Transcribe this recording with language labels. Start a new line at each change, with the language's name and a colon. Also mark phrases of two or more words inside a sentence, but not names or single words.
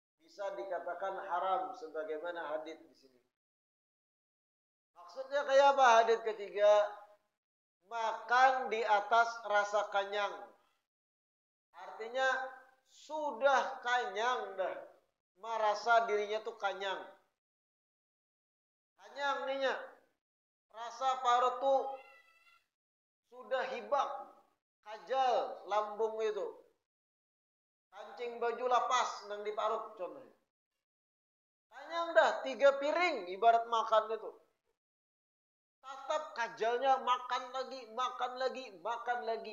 Indonesian: bisa dikatakan haram sebagaimana hadits di sini. Maksudnya kayak apa hadits ketiga? Makan di atas rasa kenyang. Artinya sudah kenyang dah, merasa dirinya tuh kenyang.
Banjar: Kenyang ninya, rasa parut tuh sudah hibak, kajal lambung itu. Kancing baju lapas nang diparut contohnya.
Indonesian: Kenyang dah 3 piring ibarat makan itu. Tetap kajalnya makan lagi, makan lagi, makan lagi.